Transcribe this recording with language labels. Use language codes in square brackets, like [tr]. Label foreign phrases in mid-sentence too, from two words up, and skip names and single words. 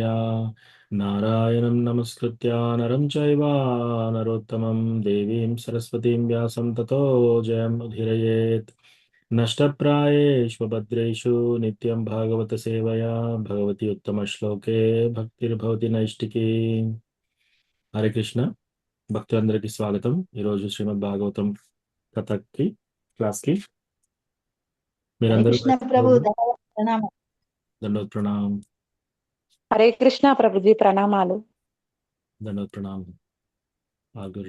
[sa] नारायणं नमस्कृत्य नरं चैव नरोत्तमं देवीं सरस्वतीं व्यासं ततो जयमुदीरयेत्। नष्टप्रायेषु भद्रेषु नित्यं भागवत सेवया भगवती उत्तमश्लोके भक्तिर्भवति नैष्टिकी। [te] हरे कृष्ण భక్తులందరికీ స్వాగతం. ఈరోజు శ్రీమద్ భాగవతం కథకి క్లాస్కి హరే మీరందరూ కృష్ణ ప్రభు ప్రణామం. దండోత్ ప్రణామం. హరే కృష్ణ ప్రభుజీ ప్రణామాలు. దండోత్ ప్రణామం. ఆగురు